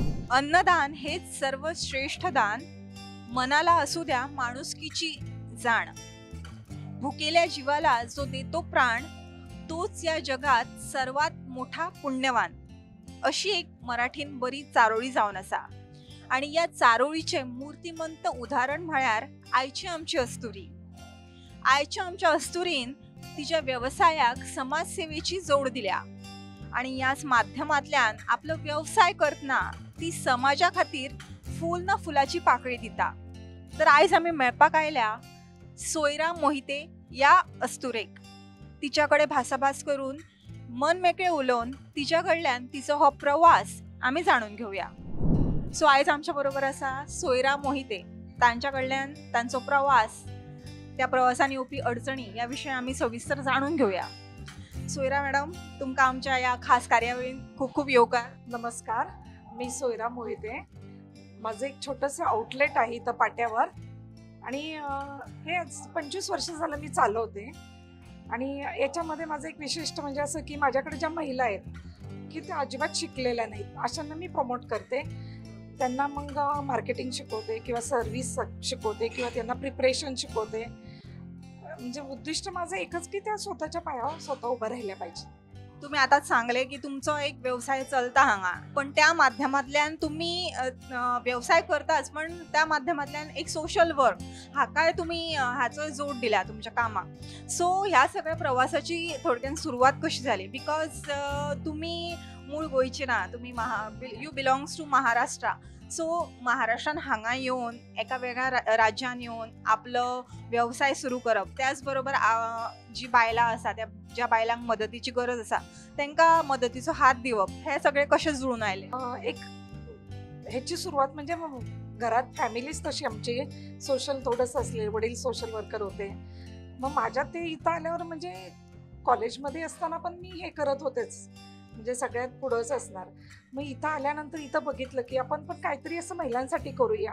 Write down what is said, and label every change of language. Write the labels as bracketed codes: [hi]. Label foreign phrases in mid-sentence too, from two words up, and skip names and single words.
[mr] अन्नदान हेच सर्वश्रेष्ठ दान. मनाला असू द्या माणुसकीची जाण. भुकेल्या जीवाला जो देतो प्राण, तोच या जगात सर्वात मोठा पुण्यवान. [kok] अशी एक मराठीन बरी चारोळी जाऊन असा. आणि या चारोळीचे मूर्तिमंत उदाहरण म्हळ्यार आयची आमची अस्तुरी. आयच्या आमच्या अस्तुरीन तिच्या व्यवसायाक समाजसेवेची जोड दिल्या आणि याच माध्यमातल्यान आपलं व्यवसाय करतना ती समाजा खातीर फूल ना फुलाची पाकळी दिता. तर आयज आम्ही मेळपाक आयल्या सोयरा मोहिते या अस्तुरेक. तिच्याकडे भासाभास करून मन मेकळे उलोवन तिच्या कडल्यान तिचो हो प्रवास आम्ही जाणून घेऊया. सो आयज आमच्या बरोबर असा सोयरा मोहिते. तांच्या कडल्यान तांचो प्रवास, त्या प्रवासान येवपी अडचणी या विषयी आम्ही सविस्तर जाणून घेऊया. सोयरा मॅडम, तुमका आमच्या या खास कार्यावळीन खूप खूप येवकार. [mr] नमस्कार, मी सोयरा मोहिते. माझं एक छोटंसं आउटलेट आहे इथं पाट्यावर आणि हे 25 वर्ष झालं मी चालवते. आणि याच्यामध्ये माझं एक विशिष्ट म्हणजे असं की माझ्याकडे ज्या महिला आहेत की त्या अजिबात शिकलेल्या नाहीत अशांना मी प्रमोट करते. त्यांना मग मार्केटिंग शिकवते किंवा सर्व्हिस शिकवते किंवा त्यांना प्रिपरेशन शिकवते. म्हणजे उद्दिष्ट माझं एकच की त्या स्वतःच्या पायावर स्वतः उभं राहिल्या पाहिजे. [kok] तुम्ही आता सांगले की तुमचा एक व्यवसाय चलता हांगा, पण त्या माध्यमातल्यान तुम्ही व्यवसाय करताच, पण त्या माध्यमातल्यान एक [en] social work [kok] हाका तुम्ही हाचो जोड दिला तुमच्या कामाक. सो ह्या सगळ्या प्रवासाची थोडक्यान सुरुवात कशी झाली? बिकॉज तुम्ही मूळ गोंयचे ना, तुम्ही [en] you belongs to Maharashtra. [kok] सो महाराष्ट्रान हांगा येवन एका वेगळ्या राज्यान येवन आपलं व्यवसाय सुरू करप, त्याचबरोबर जी बायलां आसा त्या ज्या बायलांक मदतीची गरज आसा तांकां मदतीचो हात दिवप, हे सगळे कशे जुळून आयले? [mr] एक ह्याची सुरुवात म्हणजे घरात फॅमिलीच तशी आमची सोशल थोडंसं असले. वडील [en] social worker [mr] होते. मग माझ्या ते इथं आल्यावर म्हणजे कॉलेजमध्ये असताना पण मी हे करत होतेच, म्हणजे सगळ्यात पुढंच असणार. मग इथं आल्यानंतर इथं बघितलं की आपण पण काहीतरी असं महिलांसाठी करूया.